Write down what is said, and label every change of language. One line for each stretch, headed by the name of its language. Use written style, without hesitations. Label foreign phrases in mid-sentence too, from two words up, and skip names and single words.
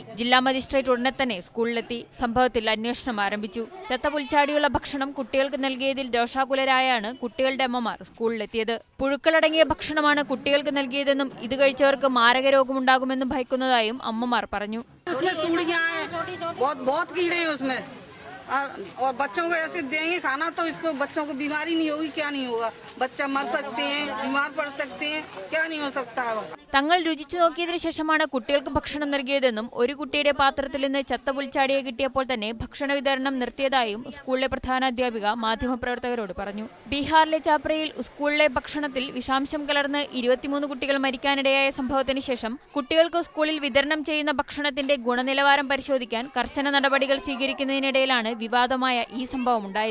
Malayalam: ജില്ലാ മജിസ്ട്രേറ്റ് ഉടനെ തന്നെ സ്കൂളിലെത്തി സംഭവത്തിൽ അന്വേഷണം ആരംഭിച്ചു. ചത്ത പുൽച്ചാടിയുള്ള ഭക്ഷണം കുട്ടികൾക്ക് നൽകിയതിൽ രോഷാകുലരായാണ് കുട്ടികളുടെ അമ്മമാർ സ്കൂളിലെത്തിയത്. പുഴുക്കളടങ്ങിയ ഭക്ഷണമാണ് കുട്ടികൾക്ക് നൽകിയതെന്നും ഇത് കഴിച്ചവർക്ക് മാരക രോഗമുണ്ടാകുമെന്നും ഭയക്കുന്നതായും അമ്മമാർ പറഞ്ഞു.
Hindi: बहुत कीड़े हैं उसमें और बच्चों को ऐसे देंगे खाना तो इसको बच्चों को बीमारी नहीं होगी, क्या नहीं होगा, बच्चा मर सकते हैं, बीमार पड़ सकते हैं, क्या नहीं हो सकता है।
Malayalam: തങ്ങൾ രുചിച്ചു നോക്കിയതിനു ശേഷമാണ് കുട്ടികൾക്ക് ഭക്ഷണം നൽകിയതെന്നും ഒരു കുട്ടിയുടെ പാത്രത്തിൽ നിന്ന് ചത്ത പുൽച്ചാടിയെ കിട്ടിയപ്പോൾ തന്നെ ഭക്ഷണ വിതരണം നിർത്തിയതായും സ്കൂളിലെ പ്രധാനാധ്യാപിക മാധ്യമപ്രവർത്തകരോട് പറഞ്ഞു. ബീഹാറിലെ ചാപ്രയിൽ സ്കൂളിലെ ഭക്ഷണത്തിൽ വിഷാംശം കലർന്ന് 23 കുട്ടികൾ മരിക്കാനിടയായ സംഭവത്തിന് ശേഷം കുട്ടികൾക്ക് സ്കൂളിൽ വിതരണം ചെയ്യുന്ന ഭക്ഷണത്തിന്റെ ഗുണനിലവാരം പരിശോധിക്കാൻ കർശന നടപടികൾ സ്വീകരിക്കുന്നതിനിടയിലാണ് വിവാദമായ ഈ സംഭവം ഉണ്ടായിരിക്കുന്നത്.